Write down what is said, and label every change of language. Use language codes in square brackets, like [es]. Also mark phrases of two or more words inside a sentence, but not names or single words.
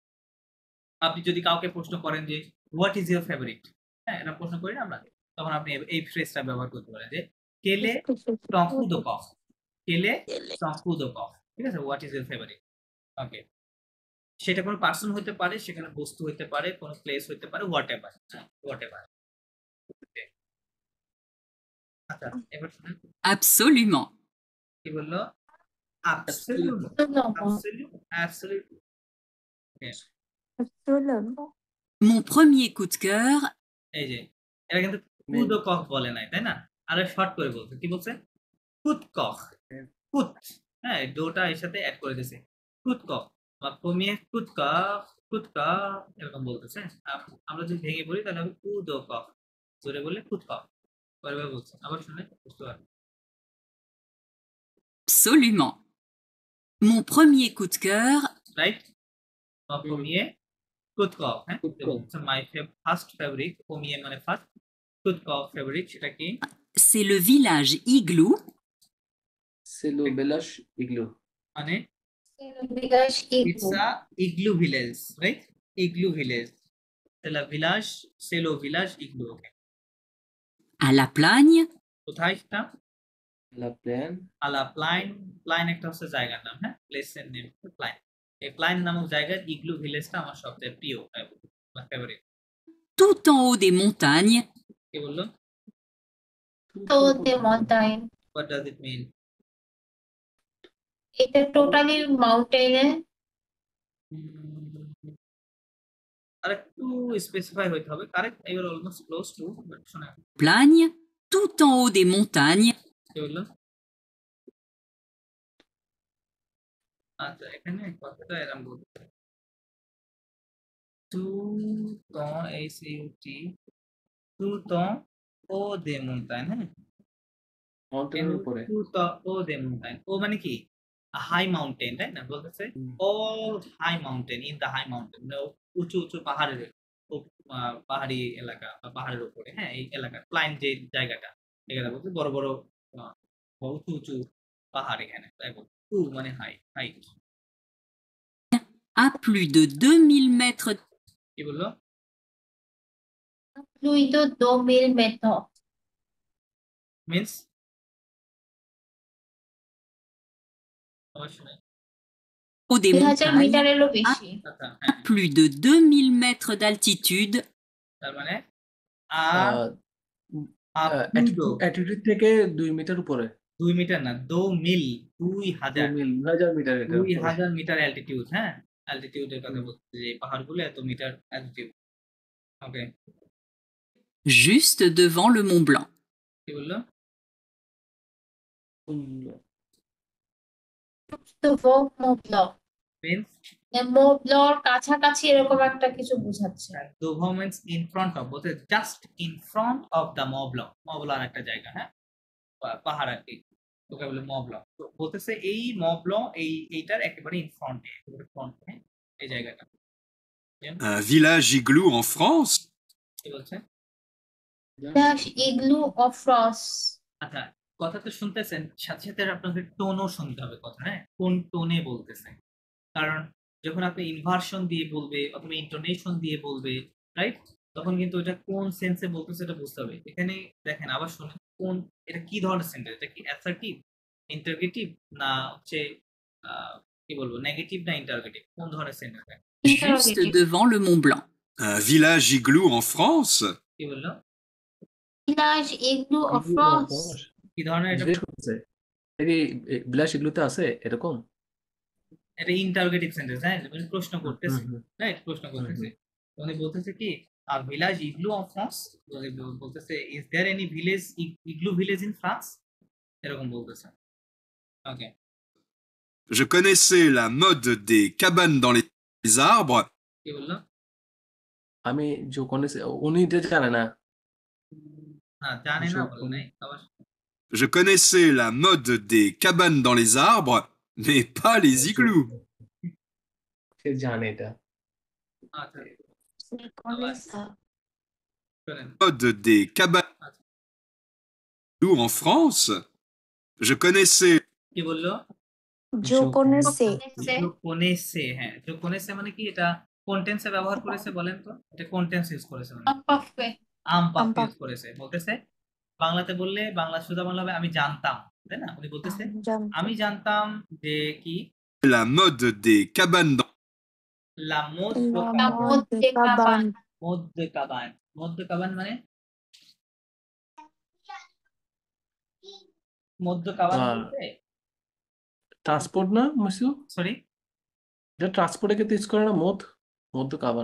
[bn] আপনি যদি কাউকে প্রশ্ন করেন যে [en] what is your favorite, [bn] হ্যাঁ, এটা প্রশ্ন করি না আমরা, তখন আপনি এই ফ্রেজটা ব্যবহার করতে পারেন যে [fr] quel est ton coup de cœur, quel est ton coup de cœur, [bn] ঠিক আছে, [en] what is your favorite. [bn] ওকে, সেটা কোনো পার্সন হতে পারে, সেখানে বস্তু হতে পারে, কোনো প্লেস হতে পারে, [en] whatever, whatever. [bn] আচ্ছা, এবার শুনুন [fr] Absolument. [bn] কি বললো, [fr] absolute, absolute, absolute, Mon premier coup de cœur, [bn] এই যে এটা কিন্তু [fr] coup de cœur [bn] বলে নাই, তাই না, আরো শর্ট করে বলছে, কি বলছে, [fr] coup de cœur, [bn] কুত, হ্যাঁ, ডোটা এর সাথে অ্যাড করে দিয়েছে, [fr] coup de cœur [bn] বা [fr] premier coup de cœur, coup de cœur [bn] এরকম বলতেছে। আমরা যদি ভেঙে বলি তাহলে হবে [fr] coup de cœur, [bn] জোরে বললে [fr] coup de cœur, [bn] পরে বলছে, আবার শুনে বুঝতে পারবে। [fr] absolument. Mon premier coup de cœur, [bn] রাইট, [fr] premier coup de cœur, [bn] হ্যাঁ, [en] my first favorite, [bn] প্রমিয়ে মানে ফার্স্ট, [fr] coup de cœur [bn] ফেভারিট, সেটা কি, [fr] c'est le village Igloo C'est le village igloo. [bn] মানে [fr] village [en] it's a igloo village, right, igloo village, [fr] c'est le village, c'est le village igloo, okay. à La Plagne, [bn] কোথায় সেটা, [fr] La plaine. [bn] আলা প্লাইন, প্লাইন একটা হচ্ছে জায়গার নাম, হ্যাঁ, প্লেসের নেম প্লাইন। এই প্লাইন নামক জায়গায় ইগলু ভিলেজটা আমার সবচেয়ে প্রিয়, আমার ফেভারিট। [fr] tout en haut des montagnes, [bn] কি বললো, [en] top the mountain, what does it mean, [bn] এটা [en] totally mountain, [bn] আর একটু স্পেসিফাই হইতে হবে, কারেক্ট, [en] you are almost close to, but [bn] শোনা, [fr] Plagne, tout en haut des montagnes, [bn] কি বললো, আচ্ছা এখানে কথাটা এরকম বলতে, টু ত এস ইউ টি, [fr] tout en haut des montagnes, [bn] হ্যাঁ, মাউন্টেনের উপরে। [fr] tout en haut des montagnes, [bn] ও মানে কি হাই মাউন্টেন, তাই না, বলতেছে [en] all high mountain, in the high mountain, [bn] উঁচু উঁচু পাহাড়ের, পাহাড়ি এলাকা বা পাহাড়ের উপরে, হ্যাঁ, এই এলাকা প্লাইন যে জায়গাটা, এখানে বলতে বড় বড় উঁচু উঁচু পাহাড়, এখানে তাই বলতে, টু মানে হাই, হাইট, [fr] à plus de 2000 mètres, [bn] কি বললো, [fr] plus de 2000 mètres, [bn] মিন্স অবশ্যই [fr] haut des 2000 montagnes, [bn] মিটারেরও বেশি, আচ্ছা, [fr] à [bn] হ্যাঁ, [fr] plus de 2000 mètres d'altitude, [bn] তার মানে আর অ্যাটিটিউড থেকে 2 মিটার উপরে। 2 মিটার না, 2 মিল, 2000 মিটার, এটা 2000 মিটার অ্যালটিটিউড, হ্যাঁ, অ্যালটিটিউডের কথা বলতে, যে পাহাড়গুলো এত মিটার অ্যালটিটিউড, ওকে, [fr] juste devant le Mont Blanc. [bn] কি বললো, তো মোবলক, মিন্স মোবলর কাছাকাছি এরকম একটা কিছু বোঝাচ্ছে, দোভা [en] means in front of, [bn] বলতে [en] just in front of the [bn] মবলক, মবলক একটা জায়গা, হ্যাঁ, পাহাড় আর কি, তোকে বলে মবলক, তো বলতেছে এই মবলক এইটার একেবারে ইন ফ্রন্টে, একেবারে ফ্রন্টে এই জায়গাটা, [fr] Un village igloo en France? [bn] কি বলছে, [en] village igloo of frost, [bn] আচ্ছা, কথা তো শুনতেছেন, সাথে সাথে আপনাদের টোনও শুনতে হবে কথা, হ্যাঁ, কোন টোনে বলতেছে, কারণ যখন আপনি ইনভার্সন দিয়ে বলবে অথবা ইন্টোনেশন দিয়ে বলবে, রাইট, তখন কিন্তু এটা কোন সেন্সে বলতেছে এটা বুঝতে হবে। এখানে দেখেন আবার শুনুন, কোন, এটা কি ধরনের সেন্টেন্স, এটা কি [en] assertive, interrogative, [bn] না হচ্ছে কি বলবো, নেগেটিভ না ইন্টারগেটিভ, কোন ধরনের সেন্টেন্স, [fr] Juste devant le Mont Blanc. Un village igloo en France? [bn] কি বললো, [en] village igloo of frost, [bn] কি ধরনের, এটা বিলাস এগুলোতে আছে এরকম, এটা [en] interrogative sentence, [bn] হ্যাঁ, প্রশ্ন করতেছে, রাইট, প্রশ্ন করতেছে, উনি বলতেছে কি [en] village igloo of France, [bn] বলতেছে [en] is there any village igloo village in France, [bn] এরকম বলতেছে, ওকে, [fr] Je connaissais la mode des cabanes dans les arbres, [bn] কি বললো, আমি যে কোন উনি এটা জানে না, না জানে না বলে নাই, আবার [fr] Je connaissais la mode des cabanes dans les arbres, mais pas les igloos. [bn] সে জানে এটা আচ্ছা [fr] Conessa. [bn] শোনেন [fr] Mode des cabanes en France. Je connaissais [bn] কি বললো [fr] je connaissais [bn] কোনেসে হ্যাঁ কোনেসে মানে কি এটা কোন টেন্সে ব্যবহার করেছে বলেন তো এটা কোন টেন্স ইউজ করেছে মানে [fr] Ampafe. আমপাপ আমপাপ। [bn] ইউজ করেছে বলতেছে বাংলাতে বললে বাংলা সোজা বাংলা হবে আমি জানতাম তাই না উনি বলতেছে আমি জানতাম যে কি [fr] la mode des cabanes dans la mode La Monte Caban. [bn] মধ্য কাবান মধ্য কাবান মানে মধ্য কাবান আহ, বলতে ট্রান্সপোর্ট না মসিউ সরি এটা ট্রান্সপোর্টে ক্ষেত্রে ইউজ করে না মধ্য কাবান